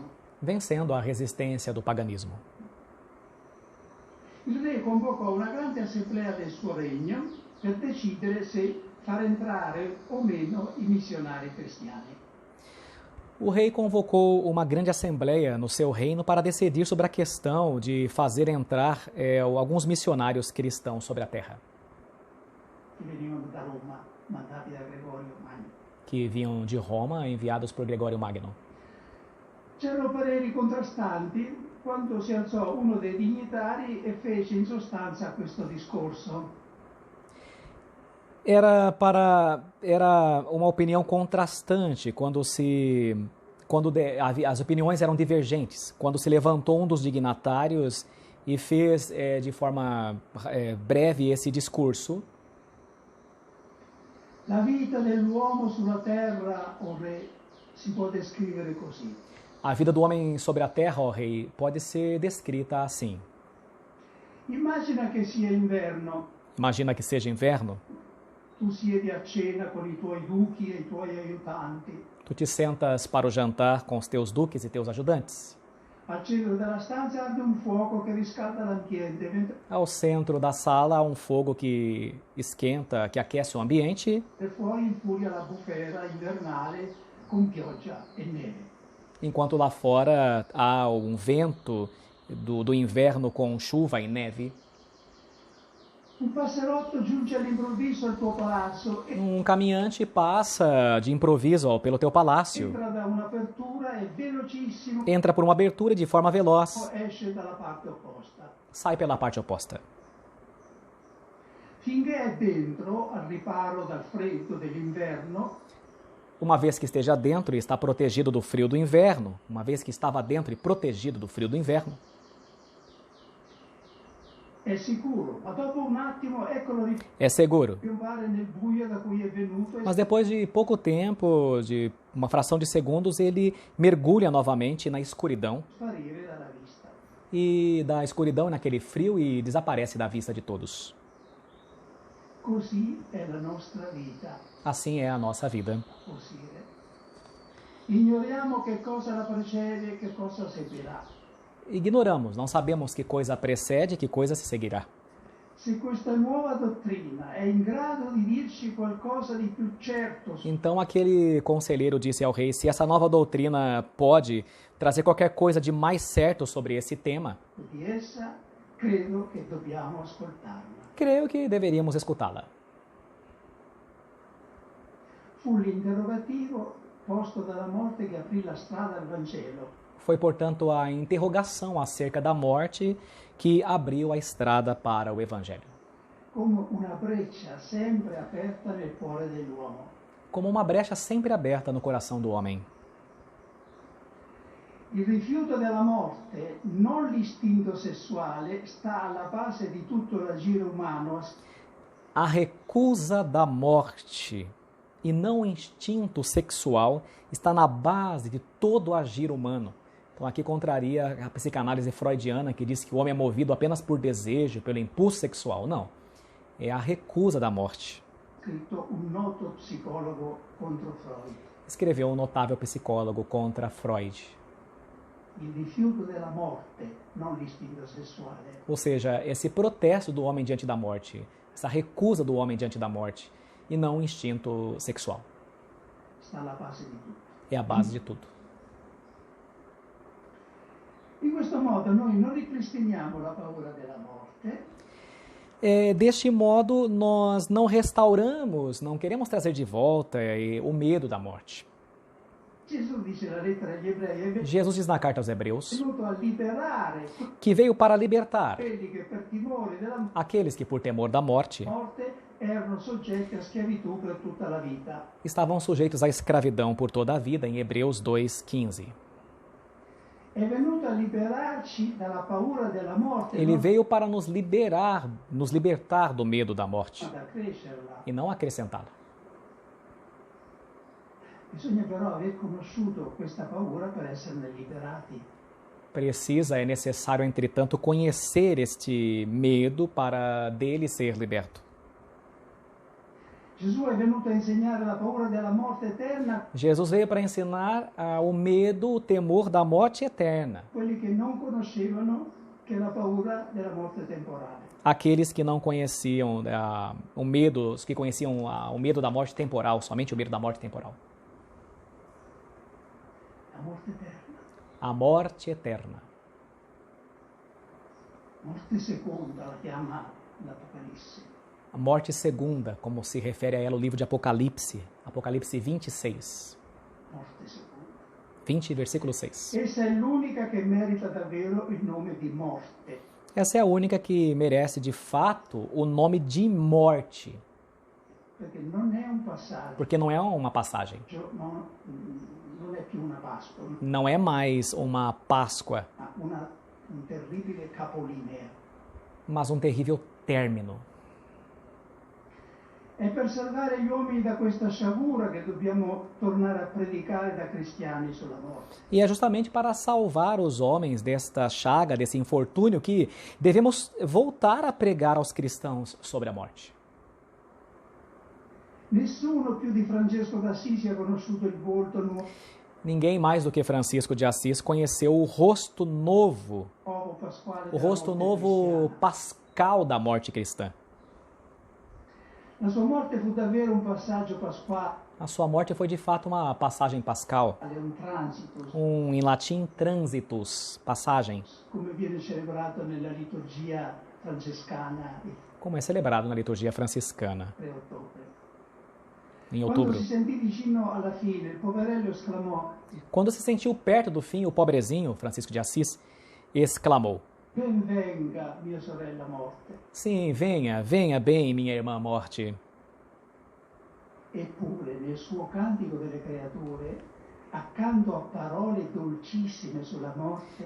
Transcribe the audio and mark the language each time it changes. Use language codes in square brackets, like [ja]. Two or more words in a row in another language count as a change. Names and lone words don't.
[pt] vencendo a resistência do paganismo. [it] Il re convocò una grande assemblea del suo regno per decidere se far entrare o meno i missionari cristiani. [pt] O rei convocou uma grande assembleia no seu reino para decidir sobre a questão de fazer entrar alguns missionários cristãos sobre a terra, [it] Che venivano da Roma, mandati da Gregorio Magno. [pt] que vinham de Roma enviados por Gregório Magno. [it] C'erano pareri contrastanti quando si alzò uno dei dignitari e fece in sostanza questo discorso. [pt] Era uma opinião contrastante quando as opiniões eram divergentes, quando se levantou um dos dignatários e fez de forma breve esse discurso. [it] La vita dell'uomo sulla terra, o re, si può descrivere così. [pt] A vida do homem sobre a terra, ó rei, pode ser descrita assim. [it] Immagina che sia inverno, [pt] Imagina que seja inverno, [it] tu siedi a cena con i tuoi duchi e i tuoi aiutanti. [pt] tu te sentas para o jantar com os teus duques e teus ajudantes. [it] Al centro della stanza arde un fuoco che riscalda l'ambiente, mentre [pt] Ao centro da sala há um fogo que esquenta, que aquece o ambiente, [it] fuori infuria la bufera invernale con pioggia e neve. [pt] enquanto lá fora há um vento do inverno com chuva e neve. [it] Un passerotto giunge all'improvviso al tuo palazzo e [pt] Um caminhante passa de improviso pelo teu palácio, [it] entra da un'apertura e velocissimo [pt] entra por uma abertura e de forma veloz [it] esce dalla parte opposta. [pt] sai pela parte oposta. [it] Finché è dentro, al riparo dal freddo dell'inverno, [pt] Uma vez que esteja dentro e está protegido do frio do inverno, uma vez que estava dentro e protegido do frio do inverno, [it] è sicuro, ma dopo un attimo eccolo [pt] é seguro. [it] ripiombare nel buio da cui è venuto e [pt] Mas depois de pouco tempo, de uma fração de segundos, ele mergulha novamente na escuridão [it] sparire dalla vista. [pt] e da escuridão naquele frio e desaparece da vista de todos. [it] Così è la nostra vita. Assim é a nossa vida. Così è. Ignoriamo che cosa la precede e che cosa seguirà. [pt] Ignoramos, não sabemos que coisa precede e que coisa se seguirá. [it] Se questa nuova dottrina è in grado di dirci qualcosa di più certo [pt] Então aquele conselheiro disse ao rei: se essa nova doutrina pode trazer qualquer coisa de mais certo sobre esse tema, [it] di essa, credo che dobbiamo ascoltarla. [pt] creio que deveríamos escutá-la. [it] Fu l'interrogativo posto dalla morte che aprì la strada al Vangelo. [pt] Foi, portanto, a interrogação acerca da morte que abriu a estrada para o Evangelho. [it] Come una breccia sempre aperta nel cuore dell'uomo. [pt] Como uma brecha sempre aberta no coração do homem. [it] Il rifiuto della morte, non l'istinto sessuale, sta alla base di tutto l'agire umano. [pt] A recusa da morte e não o instinto sexual está na base de todo o agir humano. Então aqui contraria a psicanálise freudiana que diz que o homem é movido apenas por desejo, pelo impulso sexual. Não, é a recusa da morte. [it] Scritto un noto psicologo contro Freud. [pt] Escreveu um notável psicólogo contra Freud. [it] Il rifiuto della morte, non l'istinto sessuale. [pt] Ou seja, esse protesto do homem diante da morte, essa recusa do homem diante da morte, e não o instinto sexual. [it] Sta alla base di tutto. [pt] É a base de tudo. [it] In questo modo noi non ripristiniamo la paura della morte, [pt] Deste modo, nós não restauramos, não queremos trazer de volta o medo da morte. [it] Gesù dice la lettera agli ebrei, [pt] Jesus diz na carta aos [it] è [pt] Hebreus [it] venuto a liberare [pt] que veio para libertar [it] quelli che per timore della [pt] aqueles que, por temor da morte, [it] morte erano soggetti a schiavitù per tutta la vita. [pt] estavam sujeitos à escravidão por toda a vida, em Hebreus 2,15. [it] È venuto a liberarci dalla paura della morte, [pt] Ele [it] non [pt] veio para nos libertar do medo da morte [it] ad accrescerla. [pt] e não acrescentá-la. [it] Bisogna però aver conosciuto questa paura per esserne liberati. [pt] É necessário, entretanto, conhecer este medo para dele ser liberto. [it] Gesù è venuto a insegnare la paura della morte eterna a [pt] Jesus veio para ensinar o medo, o temor da morte eterna. [it] quelli che non conoscevano che la paura della morte temporale. [pt] Aqueles que não conheciam o medo, os que conheciam o medo da morte temporal, somente o medo da morte temporal. [it] La morte eterna. [pt] A morte eterna. [it] Morte seconda la chiama l'Apocalisse. [pt] A morte segunda, como se refere a ela o livro de Apocalipse, Apocalipse 26, [it] Morte seconda. [pt] 20, versículo 6. [it] Essa è l'unica che merita davvero il nome di morte. [pt] Essa é a única que merece, de fato, o nome de morte, [it] Perché non è un passaggio, [pt] porque não é uma passagem, [it] non è più una Pasqua, [pt] não é mais uma Páscoa, [it] ma un terribile capolinea. [pt] mas um terrível término. [it] È per salvare gli uomini da questa sciagura che dobbiamo tornare a predicare da cristiani sulla morte. [pt] E é justamente para salvar os homens desta chaga, desse infortúnio, que devemos voltar a pregar aos cristãos sobre a morte. [it] Nessuno più di Francesco d'Assisi ha conosciuto il volto nuovo [pt] Ninguém mais do que Francisco de Assis conheceu o rosto novo, [it] pasquale [pt] o [it] della [pt] rosto [it] morte [pt] novo [it] cristiana. [pt] pascal da morte cristã. [it] La sua morte fu davvero un passaggio pasquale, [pt] A sua morte foi de fato uma passagem pascal, [it] un transito, [pt] em latim transitus, passagem, [it] come viene celebrato nella liturgia francescana il [pt] como é celebrado na liturgia franciscana, [it] 3 ottobre. [pt] em [it] Quando [pt] outubro. [it] si sentì vicino alla fine, il poverello esclamò: [pt] Quando se sentiu perto do fim, o pobrezinho, Francisco de Assis, exclamou: [it] Ben venga, mia sorella morte. [pt] Sim, venha, venha bem, minha irmã morte. [it] Eppure nel suo cantico delle creature, accanto a parole dolcissime sulla morte,